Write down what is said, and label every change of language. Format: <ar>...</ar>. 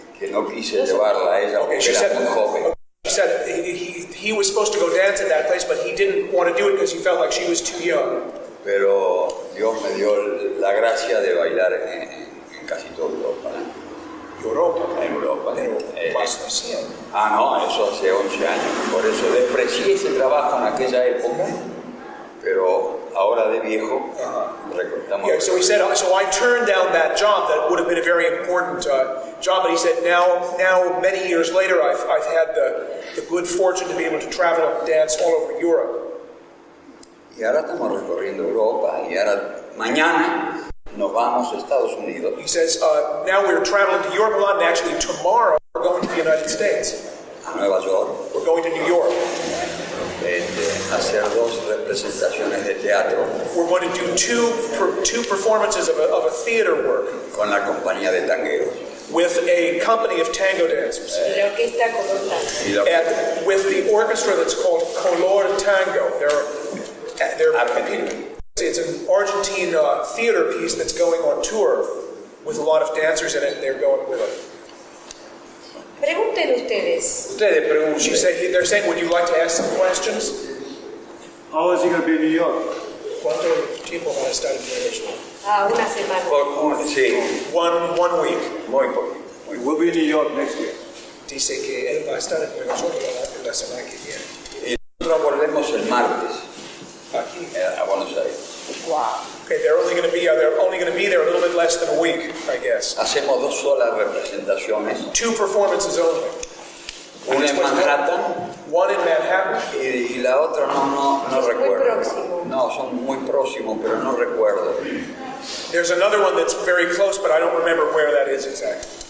<es>Que no quise llevarla a ella porque era muy joven.</es> <en>She said he was supposed to go dance at that place, but he didn't want to do it because he felt like she was too young.</en> <es>Pero Dios me dio la gracia de bailar en casi toda Europa. En Europa. Más recién. No, eso hace 11 años. Por eso desprecié ese trabajo en aquella época, pero ahora de viejo recortamos.</es> <en>Yeah, so he said, so I turned down that job that would have been a very important job, but he said now many years later I've had the good fortune to be able to travel and dance all over Europe.</en> <es>Y ahora estamos recorriendo Europa y ahora mañana nos vamos a Estados Unidos.</es> <en>He says, now we're traveling to Europe a lot, and actually tomorrow we're going to the United States.</en> <es>A Nueva York.</es> <en>We're going to New York.</en> <es>Hacer 2 representaciones de teatro.</es> <en>We're going to do two performances of a theater work.</en> <es>Con la compañía de tangueros.</es> <en>With a company of tango dancers.</en> <es>Y la orquesta Color Tango.</es> <en>And with the orchestra that's called Color Tango. It's an Argentine theater piece that's going on tour with a lot of dancers in it. They're going with it.</en> <es>Pregunten ustedes. Ustedes pregunten.</es> <en>They're saying, would you like to ask some questions? How is he going to be in New York?</en> <es>¿Cuánto tiempo van a estar en Nueva York? Una semana. Sí,</es> <en>One week.</en> <es>muy poco.</es> <en>We'll be in New York next year.</en> <es>Dice que él va a estar en Nueva York la semana que viene. Y nosotros volvemos el martes Aquí. a Buenos Aires.</es> <en>Wow. Okay, they're only going to be there a little bit less than a week, I guess.</en> <es>Hacemos 2 solas representaciones.</es> <en>2 performances only.</en> <es>Una en Manhattan</es> <en>One in Manhattan.</en> <es>y la otra no Es muy recuerdo. próximo. No, son muy próximos, pero no recuerdo.</es> <en>There's another one that's very close, but I don't remember where that is exactly.</en>